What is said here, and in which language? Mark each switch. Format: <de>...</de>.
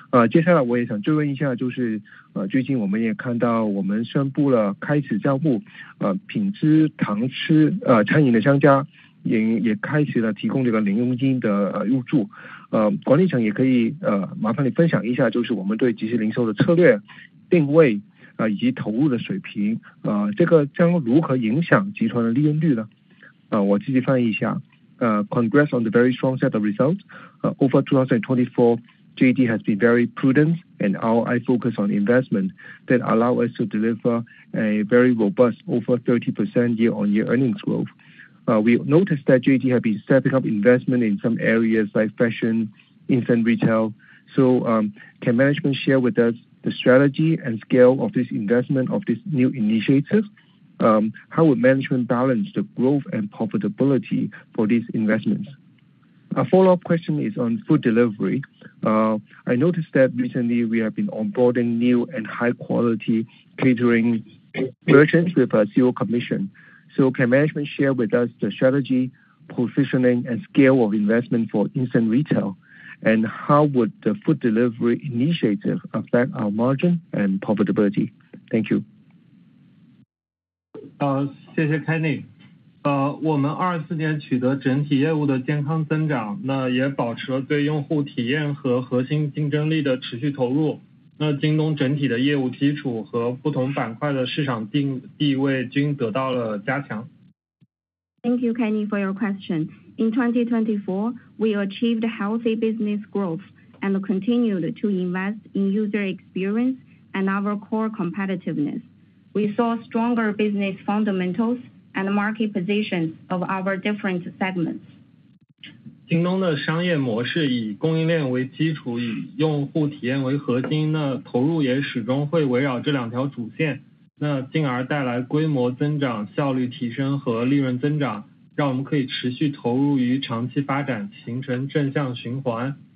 <zh>接下来我也想追问一下，就是最近我们也看到我们宣布了开始招募品质堂吃餐饮的商家，也开始了提供这个零佣金的入驻。管理层也可以麻烦你分享一下，就是我们对即时零售的策略定位以及投入的水平，这个将如何影响集团的利润率呢？我自己翻译一下。</zh> <en>Congrats on the very strong set of results. Over 2024, JD has been very prudent and our eye focus on investment that allow us to deliver a very robust over 30% year-on-year earnings growth. We noticed that JD have been stepping up investment in some areas like fashion, instant retail. So can management share with us the strategy and scale of this investment of this new initiative? How would management balance the growth and profitability for these investments? A follow-up question is on food delivery. I noticed that recently we have been onboarding new and high-quality catering merchants with a zero commission. So can management share with us the strategy, positioning, and scale of investment for instant retail? And how would the food delivery initiative affect our margin and profitability? Thank you.</en> <zh>谢谢 Kenny。我们24年取得整体业务的健康增长，那也保持了对用户体验和核心竞争力的持续投入。那京东整体的业务基础和不同板块的市场地位均得到了加强。</zh> <en>Thank you, Kenny, for your question. In 2024, we achieved healthy business growth and continued to invest in user experience and our core competitiveness. We saw stronger business fundamentals and market positions of our different segments.</en> <zh>京东的商业模式以供应链为基础，以用户体验为核心，那投入也始终会围绕这两条主线，那进而带来规模增长、效率提升和利润增长，让我们可以持续投入于长期发展，形成正向循环。</zh>